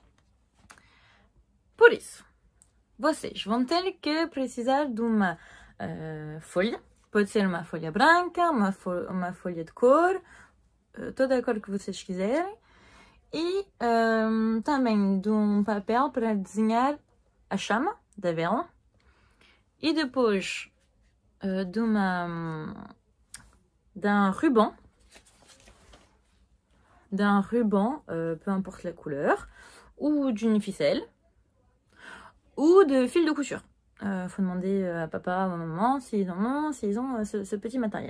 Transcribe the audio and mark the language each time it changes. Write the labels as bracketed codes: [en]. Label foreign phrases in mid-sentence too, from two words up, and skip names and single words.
[pt] Por isso, vocês vão ter que precisar de uma folha. Pode ser uma folha branca, uma folha de cor, toda a cor que vocês quiserem. E também de um papel para desenhar a chama da vela. E depois [fr] d'un ruban. Peu importe la couleur. Ou d'une ficelle. Ou de fil de couture. Faut demander à papa ou à maman s'ils ont ce petit matériel.